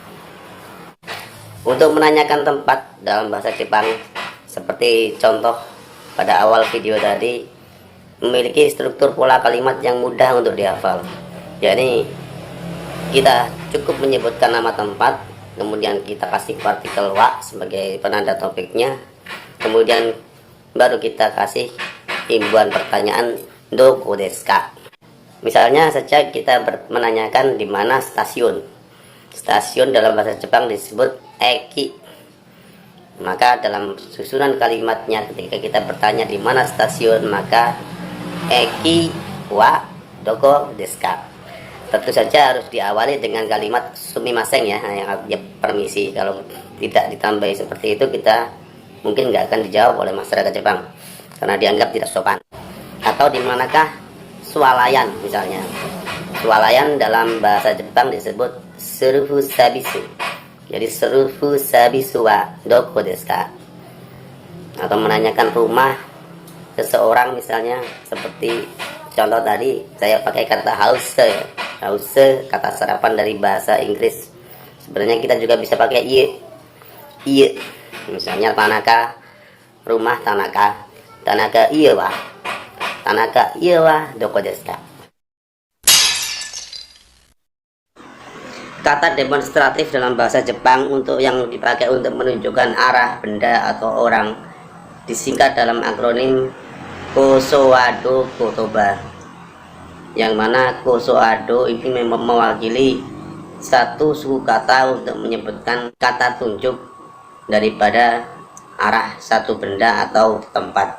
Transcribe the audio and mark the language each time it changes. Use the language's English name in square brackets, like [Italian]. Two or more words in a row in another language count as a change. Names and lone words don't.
[Indonesian] Untuk menanyakan tempat dalam bahasa Jepang, seperti contoh pada awal video tadi, memiliki struktur pola kalimat yang mudah untuk dihafal. Jadi kita cukup menyebutkan nama tempat, kemudian kita kasih partikel wa sebagai penanda topiknya, kemudian baru kita kasih imbuhan pertanyaan [Japanese] どこですか. [Indonesian] Misalnya saja kita menanyakan di mana stasiun. Stasiun dalam bahasa Jepang disebut eki. Maka dalam susunan kalimatnya ketika kita bertanya di mana stasiun, maka [Japanese] 駅はどこですか. [Indonesian] Tentu saja harus diawali dengan kalimat sumimasen ya, yang artinya permisi. Kalau tidak ditambahi seperti itu, kita mungkin nggak akan dijawab oleh masyarakat Jepang karena dianggap tidak sopan. Atau di manakah swalayan misalnya. Swalayan dalam bahasa Jepang disebut [Japanese] セルフ サービス. [Indonesian] Jadi [Japanese] セルフ サービス は どこですか. [Indonesian] Atau menanyakan rumah seseorang misalnya, seperti contoh tadi saya pakai kata house ya. House kata serapan dari bahasa Inggris. Sebenarnya kita juga bisa pakai iye. Misalnya Tanaka, rumah Tanaka. [Japanese] 田中家は。田中家はどこですか. [Indonesian] Kata demonstratif dalam bahasa Jepang untuk yang dipakai untuk menunjukkan arah benda atau orang disingkat dalam akronim [Japanese] こそあど言葉, [Indonesian] yang mana Kosoado ini memang mewakili satu suku kata untuk menyebutkan kata tunjuk daripada arah satu benda atau tempat.